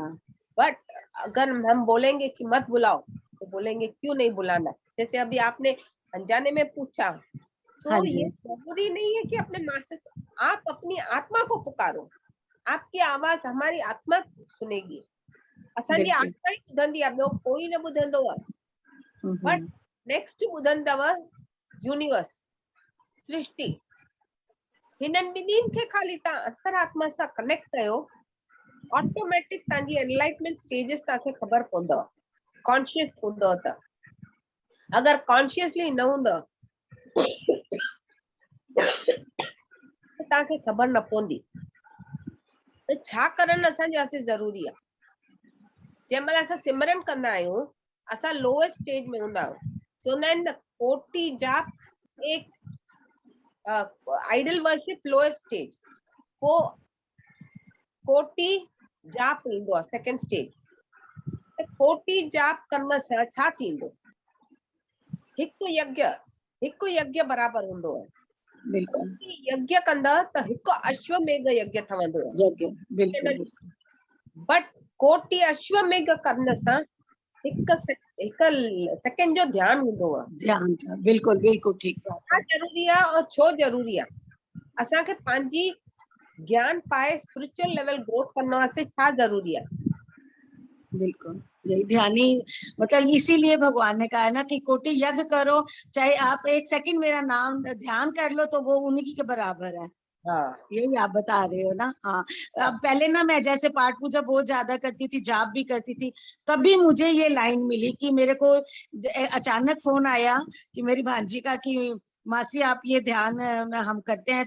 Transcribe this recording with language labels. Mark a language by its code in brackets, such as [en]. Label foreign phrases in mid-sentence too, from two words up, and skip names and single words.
[hi] बट अगर हम बोलेंगे कि मत बुलाओ तो बोलेंगे क्यों नहीं बुलाना। जैसे अभी आपने अनजाने में पूछा, तो हाँ जी, ये जरूरी नहीं है कि अपने मास्टर, आप अपनी आत्मा को पुकारो, आपकी आवाज हमारी आत्मा सुनेगी, असांजी बिल्कुल। [sd] आत्मा ही ॿुधंदी आहे, ॿियो कोई न ॿुधंदो आहे। [en] But next [sd] ॿुधंदव यूनिवर्स, सृष्टि। हिननि ॿिन्हिनि खे खाली तव्हां अंतरात्मा सां कनेक्ट कयो, ऑटोमेटिक तव्हांजी [en] enlightenment stages [sd] तव्हांखे ख़बर पवंदव, कॉन्शियस हूंदव त। अगर कॉन्शियसली न हूंदव तव्हांखे ख़बर न पवंदी त छा करणु असांजे वास्ते ज़रूरी आहे। जंहिं महिल असां सिमरन कंदा आहियूं असां [en] lowest stage [sd] में हूंदा आहियूं। चवंदा आहिनि न कोटि जाप एक [en] idol worship lowest stage, [sd] पोइ कोटि जाप ईंदो आहे [en] second stage. [sd] त कोटि जाप करण सां छा थींदो? हिकु यज्ञ बराबर हूंदो आहे। बिल्कुल, यज्ञ कंदा त हिकु अश्वमेघ यज्ञ ठहंदो आहे। यज्ञ, बिल्कुल बिल्कुल। बट कोटि अश्वमेघ करण सां हिकु सेकेंड जो ध्यान हूंदो आहे। [hi] ध्यान का, बिल्कुल बिल्कुल ठीक बात [sd] छा [hi] है। [sd] ज़रूरी आहे और छो ज़रूरी आहे? असांखे पंहिंजी ज्ञान पाए [en] spiritual level growth [sd] करण वास्ते छा ज़रूरी आहे? [hi] बिल्कुल, यही ध्यानी, मतलब इसीलिए भगवान ने कहा है ना कि कोटि यज्ञ करो, चाहे आप 1 सेकंड मेरा नाम ध्यान कर लो तो वो उन्हीं के बराबर है। हाँ, यही आप बता रहे हो ना। हाँ, अब पहले ना मैं जैसे पाठ पूजा बहुत ज्यादा करती थी, जाप भी करती थी, तभी मुझे ये लाइन मिली कि मेरे को अचानक फोन आया कि मेरी भांजी का कि मासी आप ये ध्यान हम करते हैं।